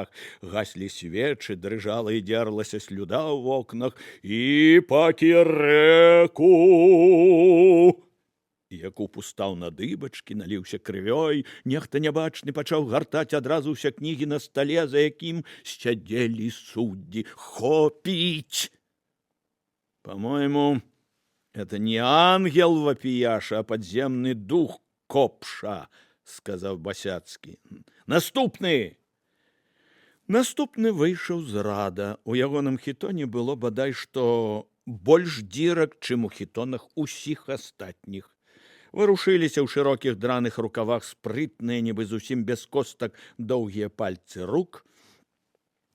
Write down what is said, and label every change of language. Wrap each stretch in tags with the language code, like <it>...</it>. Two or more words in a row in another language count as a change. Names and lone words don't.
<be>Гаслі свечы, дрыжала і дзерлася слюда ў вокнах. І пакірэку! Якуб устаў на дыбачкі, наліўся крывёй, нехта нябачны пачаў гартаць адразу ўсе кнігі на стале, за якім сядзелі суддзі. Хопіць!</be> <ru>По-моему, это не ангел вапіяша, а подземный дух Копша,</ru> <be>сказаў Басяцкі. Наступны! Наступны выйшаў з рада. У ягоным хітоне было бадай што больш дзірак, чым у хітонах усіх астатніх. Варушыліся ў шырокіх драных рукавах спрытныя, нібы зусім без костак, доўгія пальцы рук.</be>